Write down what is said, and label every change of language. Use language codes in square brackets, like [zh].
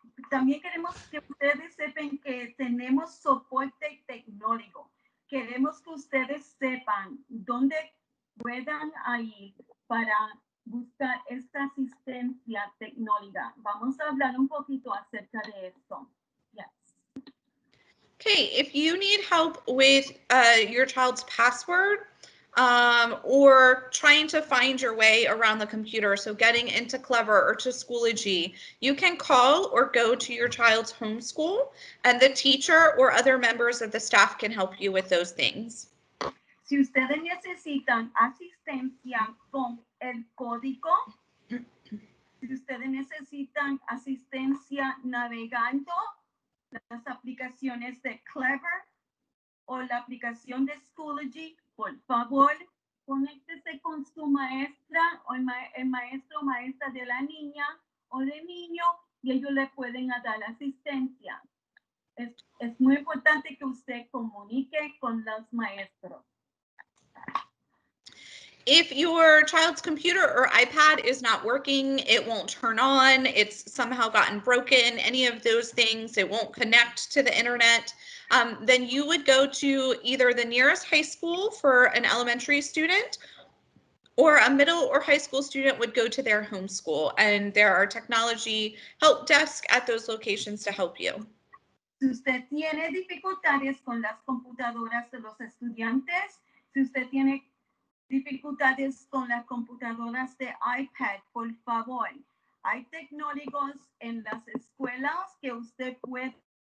[es] También queremos que ustedes sepan que tenemos soporte tecnológico. Queremos que ustedes sepan dónde puedan ir para buscar esta asistencia tecnológica. Vamos a hablar un poquito acerca de esto. [en] Yes. Okay, if you need help with your child's password, or trying to find your way around the computer, so getting into Clever or to Schoology, you can call or go to your child's homeschool, and the teacher or other members of the staff can help you with those things. [es] Si ustedes necesitan asistencia con el código, si ustedes necesitan asistencia navegando las aplicaciones de Clever o la aplicación de Schoology, por favor, conéctese con su maestra o el maestro o maestra de la niña o del niño y ellos le pueden dar asistencia. Es muy importante que usted comunique con los maestros. [en] If your child's computer or iPad is not working, it won't turn on, it's somehow gotten broken, any of those things, it won't connect to the internet, then you would go to either the nearest high school for an elementary student, or a middle or high school student would go to their home school, and there are technology help desks at those locations to help you. [es] Si usted tiene dificultades con las computadoras de los estudiantes, si usted tiene dificultades con las computadoras de iPad, por favor, hay tecnólogos en las escuelas que usted puede